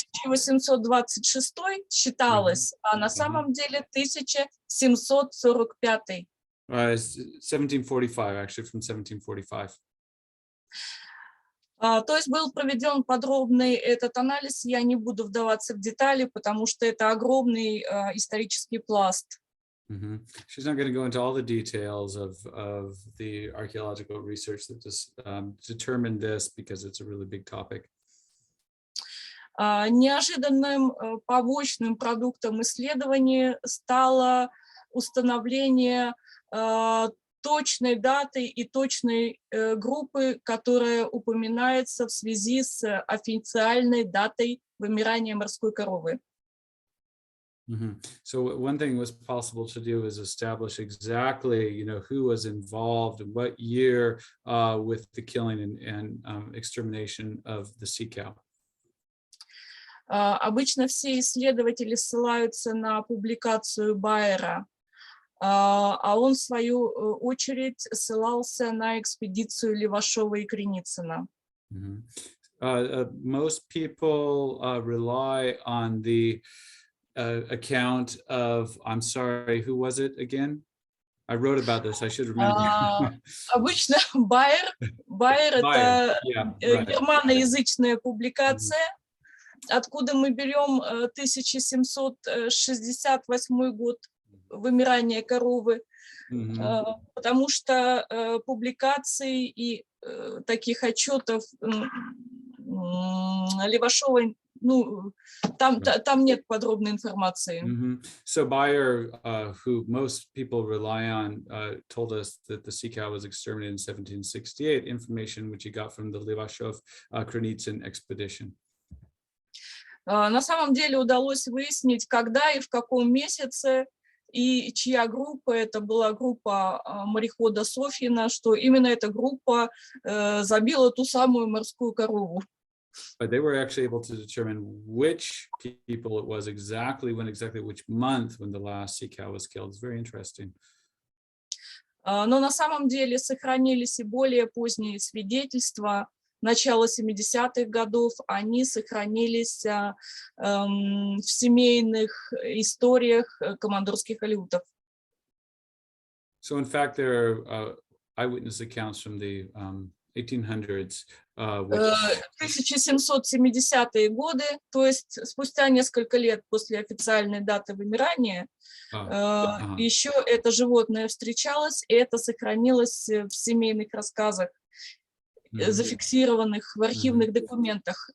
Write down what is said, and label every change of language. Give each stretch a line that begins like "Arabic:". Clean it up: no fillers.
Russian: 1826 считалось, а на самом деле 1745.
English: 1745, actually, from 1745.
Russian: То есть был проведен подробный этот анализ, я не буду вдаваться в детали, потому что это огромный исторический пласт.
English: She's not going to go into all the details of the archaeological research that just determined this, because it's a really big topic.
Russian: Неожиданным побочным продуктом исследования стало установление точной даты и точной группы, которая упоминается в связи с официальной датой вымирания морской коровы.
English: So one thing was possible to do is establish exactly, who was involved in what year with the killing and extermination of the sea cow.
Russian: Обычно все исследователи ссылаются на публикацию Байера, а он, в свою очередь, ссылался на экспедицию Левашова и Креницына.
English: Most people rely on the account of, I'm sorry, who was it again? I wrote about this, I should remember.
Russian: Обычно Байер это германоязычная публикация, откуда мы берем 1768 год, вымирания коровы, потому что публикаций и таких отчетов Левашова ну, там нет подробной информации.
English: So Bayer, who most people rely on, told us that the sea cow was exterminated in 1768, information which he got from the Levashov-Krynitsyn expedition.
Russian: На самом деле удалось выяснить, когда и в каком месяце, и чья группа, это была группа морехода Софьина, что именно эта группа забила ту самую морскую корову.
English: But they were actually able to determine which people it was exactly which month when the last sea cow was killed. It's very interesting.
Russian: Но на самом деле сохранились и более поздние свидетельства. Начала 70-х годов, они сохранились в семейных историях командорских алеутов.
English: So in fact, there are eyewitness accounts from the 1800s.
Russian: 1770-е годы, то есть спустя несколько лет после официальной даты вымирания, еще это животное встречалось, и это сохранилось в семейных рассказах, зафиксированных в архивных документах.